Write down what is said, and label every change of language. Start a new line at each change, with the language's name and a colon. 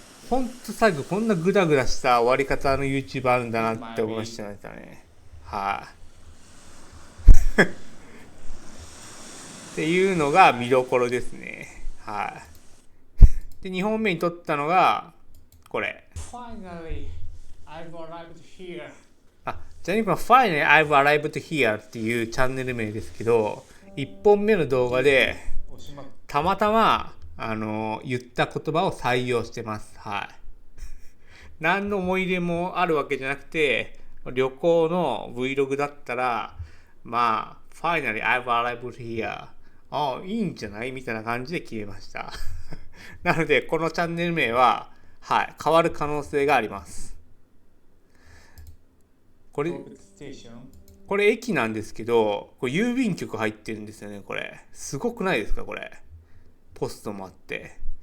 Japanese: ほんと最後こんなグダグダした終わり方の YouTube あるんだなって思いましたね。はい、っていうのが見どころですね。はい、で2本目に撮ったのがこれ。
English: Finally, I've arrived here.
Japanese: ちなみにこの Finally, I've arrived here っていうチャンネル名ですけど、1本目の動画でたまたま言った言葉を採用してます。はい。何の思い入れもあるわけじゃなくて、旅行の Vlog だったら、
English: まあ、finally I've arrived here.
Japanese: ああ、いいんじゃないみたいな感じで決めました。なので、このチャンネル名は、はい、変わる可能性があります。これ、これ駅なんですけど、これ郵便局入ってるんですよね、これ。すごくないですか、これ。ポストもあって。